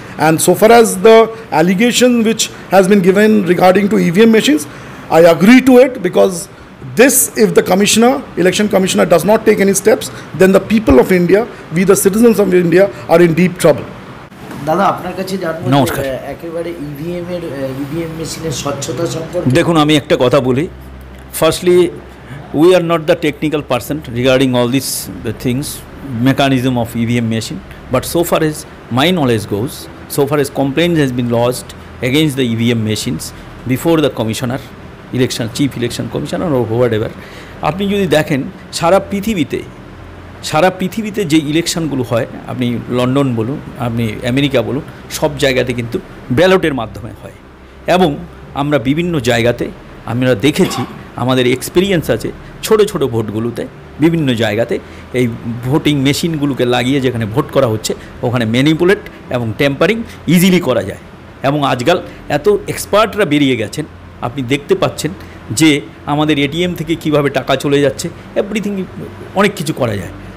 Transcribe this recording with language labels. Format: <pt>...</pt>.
<en>And so far as the allegation which has been given regarding to EVM machines, I agree to it because this, if the election commissioner does not take any steps, then the people of India, we the citizens of India are in deep trouble.</en> <bn>দাদা, আপনার কাছে জানবো নমস্কার। একেবারে EVM মেশিনের স্বচ্ছতা সম্পর্কে। দেখুন, আমি একটা কথা বলি।</bn> <en>firstly, we are not the technical person regarding all these things, mechanism of EVM machine, but so far as my knowledge goes, so far as complaint has been lodged against the EVM machines before the commissioner, chief election commissioner or whatever,</en> <bn>আপনি যদি দেখেন সারা পৃথিবীতে যে ইলেকশনগুলো হয়, আপনি London বলুন, আপনি America বলুন, সব জায়গাতে কিন্তু ব্যালটের মাধ্যমে হয় এবং আমরা বিভিন্ন জায়গাতে আমরা দেখেছি, আমাদের এক্সপিরিয়েন্স আছে ছোট ছোট ভোটগুলোতে বিভিন্ন জায়গাতে এই ভোটিং মেশিনগুলোকে লাগিয়ে যেখানে ভোট করা হচ্ছে ওখানে ম্যানিপুলেট এবং টেম্পারিং ইজিলি করা যায়। এবং আজকাল এত এক্সপার্টরা বেরিয়ে গেছেন, আপনি দেখতে পাচ্ছেন যে আমাদের এটিএম থেকে কিভাবে টাকা চলে যাচ্ছে, এভরিথিং, অনেক কিছু করা যায়।</bn>